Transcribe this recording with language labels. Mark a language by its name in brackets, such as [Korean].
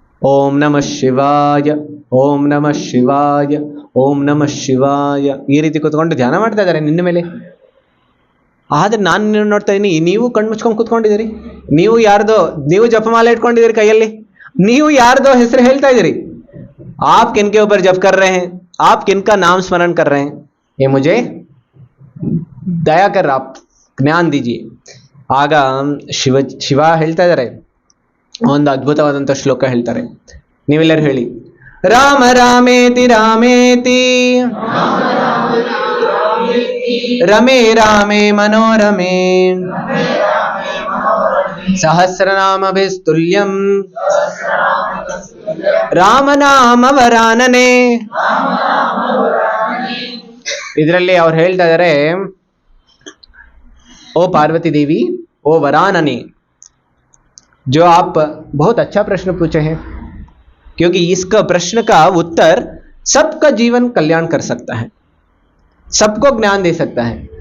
[Kannada] ಓಂ ನಮಃ ಶಿವಾಯ, ಓಂ ನಮಃ ಶಿವಾಯ, ಓಂ ನಮಃ ಶಿವಾಯ, ಈ ರೀತಿ ಕೂತ್ಕೊಂಡು ಧ್ಯಾನ ಮಾಡ್ತಾ ಇದ್ದಾರೆ ನಿನ್ನ ಮೇಲೆ. ಆದ್ರೆ ನಾನು ನೋಡ್ತಾ ಇದ್ದೀನಿ, ನೀವು ಕಣ್ಮುಚ್ಕೊಂಡು ಕೂತ್ಕೊಂಡಿದ್ದೀರಿ. ನೀವು ಜಪಮಾಲೆ ಇಟ್ಕೊಂಡಿದ್ದೀರಿ ಕೈಯಲ್ಲಿ, ನೀವು ಯಾರ್ದೋ ಹೆಸರು ಹೇಳ್ತಾ ಇದ್ದೀರಿ. [Hindi] आप किनके ऊपर जप कर रहे हैं? आप किनका नाम स्मरण कर रहे हैं? ये मुझे दया कर आप ज्ञान दीजिए. [Kannada] ಆಗ ಶಿವ ಹೇಳ್ತಾ ಇದ್ದಾರೆ, ಒಂದು ಅದ್ಭುತವಾದಂಥ ಶ್ಲೋಕ ಹೇಳ್ತಾರೆ. ನೀವೆಲ್ಲರೂ ಹೇಳಿ, [Sanskrit] ರಾಮ ರಾಮೇತಿ ರಾಮೇತಿ ರಮೇ ರಾಮೇ ಮನೋರಮೇ ಸಹಸ್ರನಾಮಭಿಸ್ತುಲ್ಯಂ ರಾಮನಾಮವರಾನನೆ. [Kannada] ಇದರಲ್ಲಿ ಅವ್ರು ಹೇಳ್ತಾ ಇದ್ದಾರೆ, [Hindi] ओ पार्वती देवी, ओ वरानने, जो आप बहुत अच्छा प्रश्न पूछे हैं, क्योंकि इसका प्रश्न का उत्तर सबका जीवन कल्याण कर सकता है, सबको ज्ञान दे सकता है.